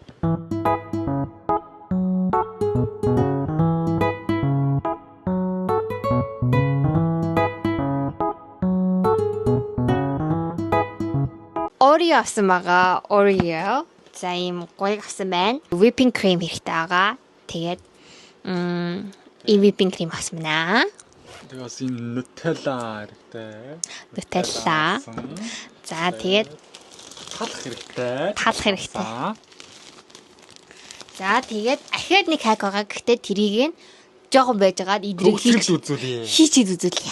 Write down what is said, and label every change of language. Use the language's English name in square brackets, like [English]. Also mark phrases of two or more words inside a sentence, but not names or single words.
[Mongolian] Oreo авсан байгаа. Oreo. За ийм гоё авсан байна. [English] Whipping cream [Mongolian] хэрэгтэй байгаа. Тэгээд энэ [English] whipping cream [Mongolian] авсан байна. Тэгээс энэ Nutella хэрэгтэй. Nutella. За тэгээд талах хэрэгтэй. За тэгээд ахиад нэг хак байгаа. Гэхдээ тэрийг нь жоохон байж байгаад идрийг хийж үзүүлье.